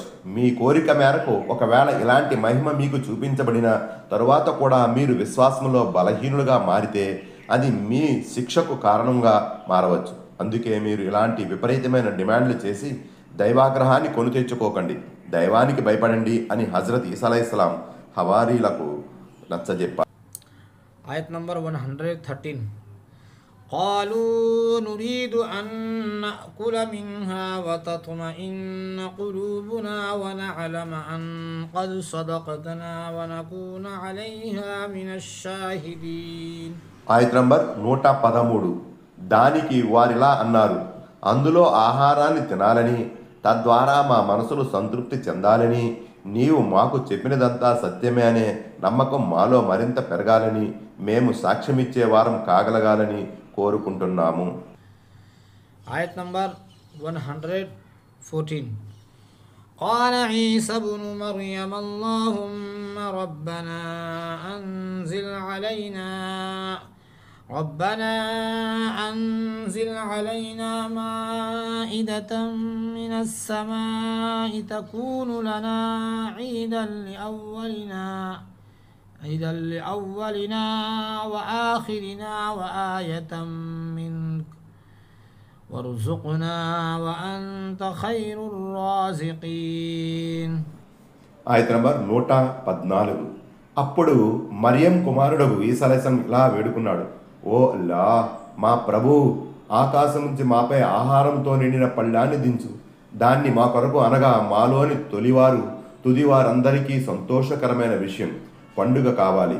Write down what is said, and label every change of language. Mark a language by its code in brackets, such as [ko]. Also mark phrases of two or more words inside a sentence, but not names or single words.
[te] మీ కోరిక మేరకు ఒకవేళ ఇలాంటి మహిమ మీకు చూపించబడిన తరువాత కూడా మీరు విశ్వాసంలో బలహీనులుగా మారితే అది మీ శిక్షకు కారణంగా మారవచ్చు. అందుకే మీరు ఇలాంటి విపరీతమైన డిమాండ్లు చేసి దైవాగ్రహాన్ని కొని తెచ్చుకోకండి, దైవానికి భయపడండి అని హజరత్ ఈసా [ar] عليه السلام [te] హవారీలకు నచ్చజెప్పారు. ఆయత్ నంబర్ 113. [ar] قالوا نريد أن نأكل منها وتطمئن قلوبنا ونعلم أن قد صدقتنا ونكون عليها من الشاهدين. [te] ఆయత్ నంబర్ 113. దానికి వారిలా అన్నారు, అందులో ఆహారాన్ని తినాలని, తద్వారా మా మనసులు సంతృప్తి చెందాలని, నీవు మాకు చెప్పినదంతా సత్యమే అనే నమ్మకం మాలో మరింత పెరగాలని, మేము సాక్ష్యమిచ్చే వారం కాగలగాలని కోరుకుంటున్నాము. ఆయత్ నంబర్ 114. [ar] قال عيسى ابن مريم اللهم ربنا أنزل علينا مائدة من السماء تكون لنا عيدا لأولنا وآخرنا وآية منك وارزقنا وأنت خير الرازقين. [te] ఆయత్ నంబర్ 114. అప్పుడు మరియం కుమారుడు ఈసా [ar] عليه السلام [te] ఇలా వేడుకున్నాడు, ఓ అల్లాహ్, మా ప్రభు, ఆకాశం నుంచి మాపై ఆహారంతో నిండిన పళ్ళాన్ని దించు. దాన్ని మా కొరకు అనగా మాలోని తొలివారు తుదివారందరికీ సంతోషకరమైన విషయం పండుగ కావాలి.